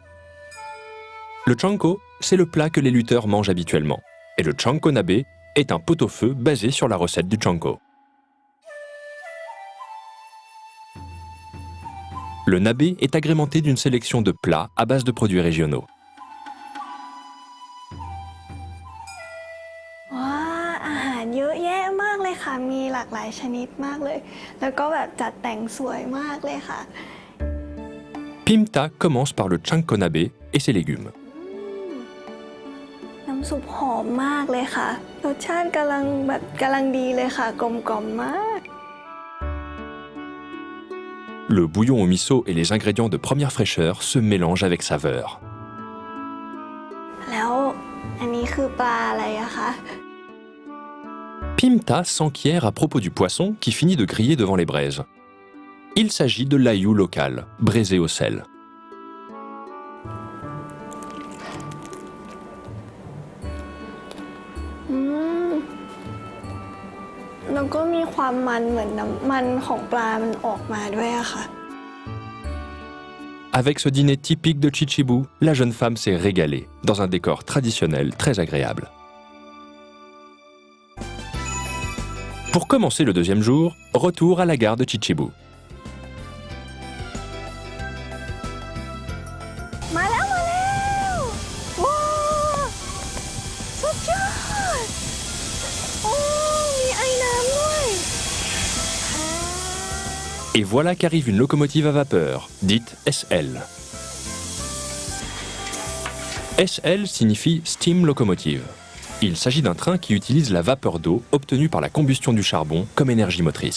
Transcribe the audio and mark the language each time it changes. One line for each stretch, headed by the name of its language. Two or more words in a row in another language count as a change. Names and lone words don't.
French: Le chanko, c'est le plat que les lutteurs mangent habituellement, et le chanko nabe est un pot-au-feu basé sur la recette du chanko. Le nabe est agrémenté d'une sélection de plats à base de produits régionaux.
Thai: ว้าอาหารเยอะแยะมากเลยค่ะมีหลากหลายชนิดมากเลยแล้วก็แบบจัดแต่งสวยมากเลยค่ะ
French: Pimta commence par le chanko nabe et ses légumes.
Thai: น้ำซุปหอมมากเลยค่ะรสชาติกำลังดีเลยค่ะกลมกล่อมมาก
French: Le bouillon au miso et les ingrédients de première fraîcheur se mélangent avec saveur.
Thai: แล้วอันนี้คือปลาอะไรอะคะ
French: Pimta s'enquiert à propos du poisson qui finit de griller devant les braises. Il s'agit de l'aïou local, braisé au sel.
Thai: แล้วก็มีความมันเหมือนน้ำมันของปลามันออกมาด้วยอะค่ะ
French: Avec ce dîner typique de Chichibu, la jeune femme s'est régalée, dans un décor traditionnel très agréable. Pour commencer le deuxième jour, retour à la gare de Chichibu.
Thai: มาแล้วว้าวสุดยอดโอ้มีไอ้น้ำด้วย
French: Et voilà qu'arrive une locomotive à vapeur, dite SL. SL signifie
English: Steam Locomotive.
French: Il s'agit d'un train qui utilise la vapeur d'eau obtenue par la combustion du charbon comme énergie motrice.